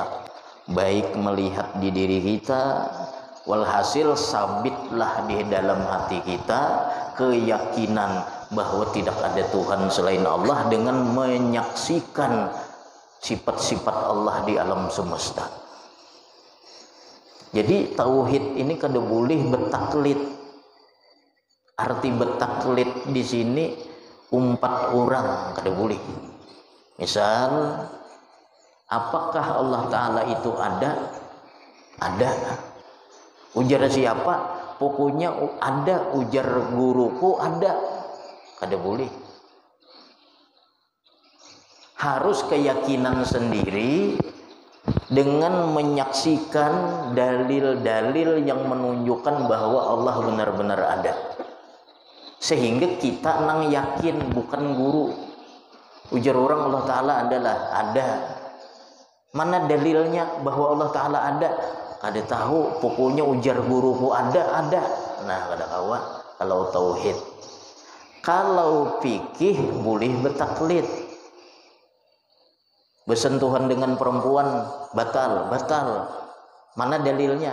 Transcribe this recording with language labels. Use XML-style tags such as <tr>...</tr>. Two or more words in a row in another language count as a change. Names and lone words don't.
<id>Baik melihat di diri kita, walhasil sabitlah di dalam hati kita keyakinan bahwa tidak ada Tuhan selain Allah dengan menyaksikan sifat-sifat Allah di alam semesta. Jadi tauhid ini kada boleh betaklid. Arti betaklid di sini umpat orang, kada boleh. Misal, apakah Allah Ta'ala itu ada? Ada. Ujar siapa? Pokoknya ada. Ujar guruku ada. Kada boleh. Harus keyakinan sendiri dengan menyaksikan dalil-dalil yang menunjukkan bahwa Allah benar-benar ada, sehingga kita nang yakin, bukan guru. Ujar orang Allah Ta'ala adalah ada. Mana dalilnya bahwa Allah Ta'ala ada? Kada tahu, pokoknya ujar guruku ada. Nah,</id> <bjn>kada kawa</bjn> <id>kalau tauhid. Kalau fikih boleh bertaklid. Bersentuhan dengan perempuan batal. Mana dalilnya?</id>